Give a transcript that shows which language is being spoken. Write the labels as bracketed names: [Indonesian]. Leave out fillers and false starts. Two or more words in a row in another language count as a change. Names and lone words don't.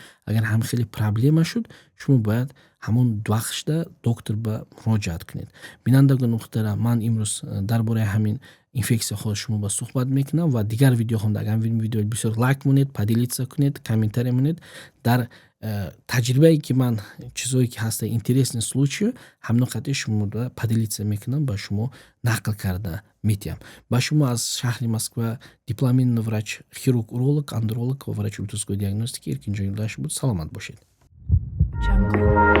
[Tajik] Агар ҳамхеле проблема шуд, шумо бояд ҳамон вақтшда доктор ба муроҷиат кунед. Бинандагони муҳтарам, ман имрӯз дар бораи ҳамин инфексияҳо шумо ба суҳбат мекунам ва дигар видеоҳоам агар видео бисёр лайк монед, поделиться кунед, комментария монед. Дар таҷрибае ки ман чизое ки ҳаста [Russian] интересный случай [Tajik] ҳамно қати шумо да поделиться мекунам, ба шумо нақл карда метиҳам. Ба шумо аз шаҳри Москва [Russian] дипломированный врач, хирург, уролог, андролог [Tajik] ва врачи [Russian] ультразвуковой диагностики [Tajik] Эркинҷон Юлдашев буд. Саломат бошед. Jungle.